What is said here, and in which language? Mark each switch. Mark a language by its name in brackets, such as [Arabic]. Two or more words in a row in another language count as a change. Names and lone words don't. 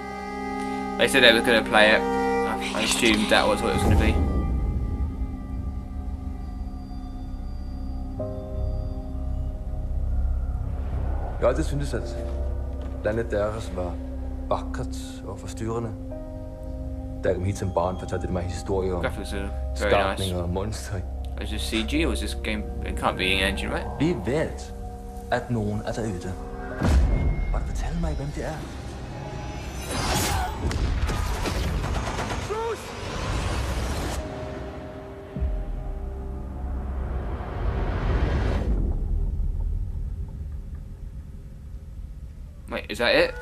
[English] They said they were going to play it. I assumed that was what it was going to be. [Danish] Jeg har altid syntes, at landet deres var vakkert og forstyrrende. Da jeg kom hit som barn, fortalte det mig historier om skabninger og monstre. [English] Is this CG or is this game? It can't be an engine, right? [Danish] Vi ved, at nogen er derude. Og fortæl mig, hvem det er. [English] Wait, is that it?